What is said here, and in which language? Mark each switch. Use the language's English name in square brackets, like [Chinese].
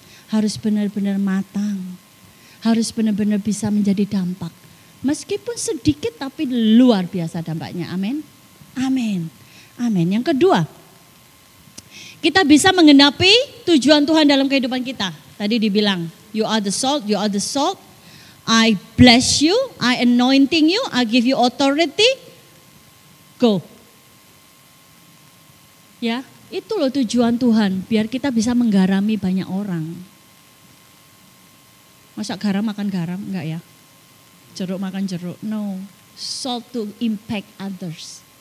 [Indonesian] Harus benar-benar matang. Harus benar-benar bisa menjadi dampak. Meskipun sedikit tapi luar biasa dampaknya. Amin. Amin. Amin. Yang kedua, kita bisa menggenapi tujuan Tuhan dalam kehidupan kita. Tadi dibilang, [English] you are the salt, you are the salt. I bless you, I anointing you, I give you authority. Go. [Indonesian] Ya, itu loh tujuan Tuhan, biar kita bisa menggarami banyak orang. Masa garam makan garam? Enggak ya. Jeruk makan jeruk? No. [English] Salt to impact others.